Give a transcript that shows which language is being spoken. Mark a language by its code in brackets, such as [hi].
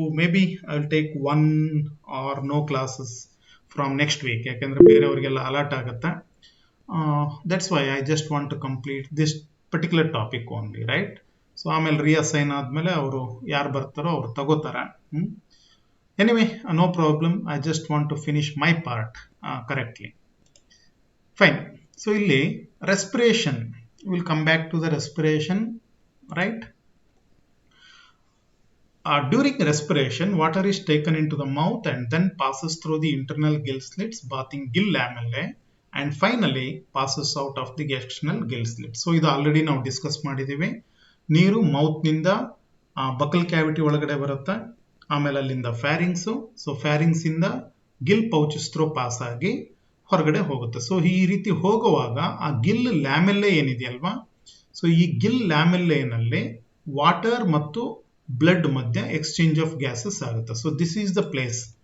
[en] maybe I will take 1 or no classes from next week, [kn] ಯಾಕೆಂದ್ರೆ ಬೇರೆಯವರಿಗೆಲ್ಲ alert ಆಗುತ್ತೆ. [en] That's why I just want to complete this particular topic only, right? [kn] So ಆಮೇಲೆ ರಿಅಸೈನ್ ಆದಮೇಲೆ ಅವರು ಯಾರು ಬರ್ತಾರೋ ಅವ್ರು ತಗೋತಾರೆ. [en] Anyway, no problem, I just want to finish my part correctly. Fine. So ಇಲ್ಲಿ respiration, we'll come back to the respiration, right? During respiration, water is taken into the mouth and then passes through the internal gill slits, bathing gill lamellae, and finally passes out of the external gill slits. [kn] So ಇದು already ನಾವು discuss ಮಾಡಿದ್ದೀವಿ. ನೀರು mouth ನಿಂದ buccal cavity ಒಳಗಡೆ ಬರುತ್ತೆ, ಆಮೇಲೆ ಅಲ್ಲಿಂದ ಫ್ಯಾರಿಂಗ್ಸು, so pharynx ಇಂದ ಗಿಲ್ ಪೌಚಸ್ ಥ್ರೂ ಪಾಸ್ ಆಗಿ ಹೊರಗಡೆ ಹೋಗುತ್ತೆ. ಸೊ ಈ ರೀತಿ ಹೋಗುವಾಗ ಆ ಗಿಲ್ ಲ್ಯಾಮೆಲ್ಲೆ ಏನಿದೆಯಲ್ವಾ, ಸೊ ಈ ಗಿಲ್ ಲ್ಯಾಮೆಲ್ಲೆನಲ್ಲಿ ವಾಟರ್ ಮತ್ತು ಬ್ಲಡ್ ಮಧ್ಯೆ ಎಕ್ಸ್ಚೇಂಜ್ ಆಫ್ ಗ್ಯಾಸಸ್ ಆಗುತ್ತೆ. [en] So this is the place.